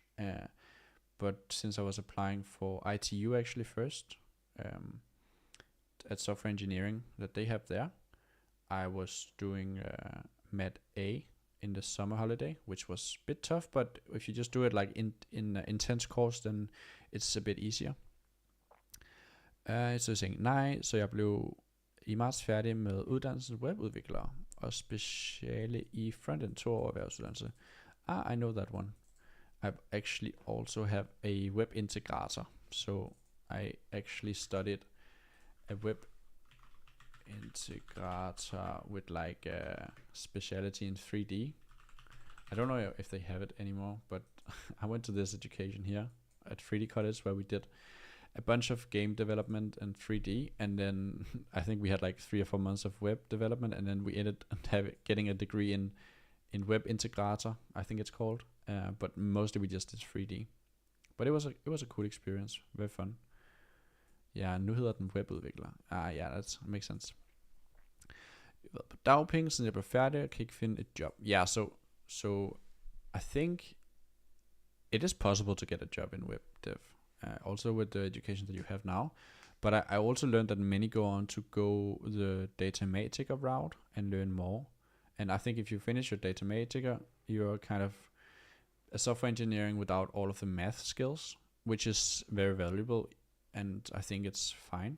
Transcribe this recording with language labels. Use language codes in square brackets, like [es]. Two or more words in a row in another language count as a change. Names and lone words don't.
[en] But since I was applying for ITU actually first, at software engineering that they have there, I was doing Mat A in the summer holiday, which was a bit tough, but if you just do it like in an intense course, then it's a bit easier. [da] Så jeg tænkte, nej, så jeg blev i marts færdig med uddannelsen webudvikler og speciale i frontend 2 år erhvervsuddannelse. [en] I know that one. I actually also have a web integrator, so I actually studied a web integrator with like a speciality in 3D. I don't know if they have it anymore, but I went to this education here at 3D College where we did a bunch of game development and 3D, and then I think we had like 3 or 4 months of web development, and then we ended up getting a degree in web integrator, I think it's called, but mostly we just did 3D. But it was a cool experience, very fun. [da] Ja, nu hedder den webudvikler. [en] Yeah, that makes sense. [da] Jeg har været på dagpenge, siden jeg blev færdig, og kan ikke finde et job. [en] Yeah, so I think it is possible to get a job in web dev. Also with the education that you have now. But I also learned that many go on to go the Datamatica route and learn more. And I think if you finish your Datamatica, you're kind of a software engineering without all of the math skills, which is very valuable, and I think it's fine.